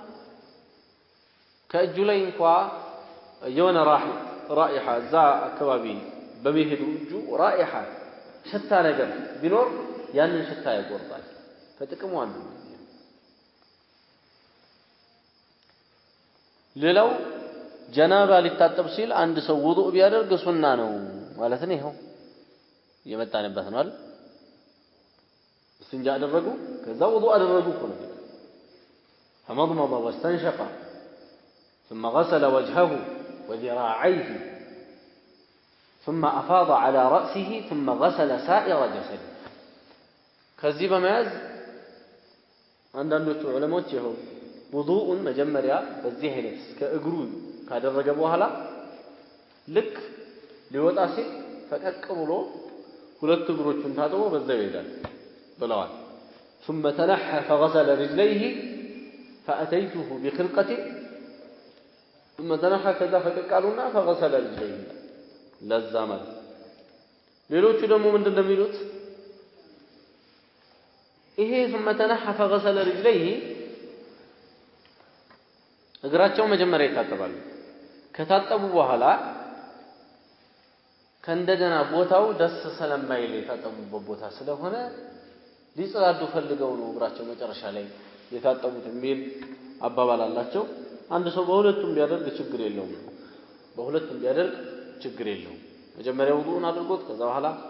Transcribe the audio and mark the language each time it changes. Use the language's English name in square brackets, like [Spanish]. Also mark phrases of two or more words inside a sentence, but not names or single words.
[Amharic] ከእጁ ላይ እንኳን የሆነ ራኢሓ እዛ አካባቢ በሚሄዱ እጁ ራኢሓ ሽታ ነገር ቢኖር ያንን ሽታ ያቆርጣል። ከጥቅሙ አንዱ ሌላው ጀናባ ሊታጠብ ሲል አንድ ሰው ውዱእ ቢያደርግ ሱና ነው ማለት ነው። ይሄው የመጣንበት ነው አይደል? እስቲንጃ አደረጉ፣ ከዛ ውዱእ አደረጉ እኮ ነው። [Arabic] فمضمض واستنشق ثم غسل وجهه وذراعيه ثم أفاض على رأسه ثم غسل سائر جسده. [Amharic] ከዚህ በመያዝ አንዳንዶቹ ዑለሞች ይኸው ውዱኡን መጀመሪያ በዚህ አይነት እስከ እግሩ ካደረገ በኋላ ልክ ሊወጣ ሲል ፈቀቅ ብሎ ሁለት እግሮቹን ታጥቦ በዛው ይሄዳል ብለዋል። [Arabic] ثم تنحى فغسل رجليه فأتيته بخلقة ثم تنحى كذا [Amharic] ፈቀቅ አሉና [Arabic] فغسل رجليه [Amharic] ለዛ ማለት። ሌሎቹ ደግሞ ምንድን ነው የሚሉት? ይሄ [Arabic] ثم تنحى فغسل رجليه [Amharic] እግራቸው መጀመሪያ ይታጠባሉ። ከታጠቡ በኋላ ከእንደገና ቦታው ደስ ስለማይል የታጠቡበት ቦታ ስለሆነ ሊጸዳዱ ፈልገው ነው እግራቸው መጨረሻ ላይ የታጠቡት የሚል አባባል አላቸው። አንድ ሰው በሁለቱም ቢያደርግ ችግር የለውም። በሁለቱም ቢያደርግ ችግር የለውም። መጀመሪያ ውዱኡን አድርጎት ከዛ በኋላ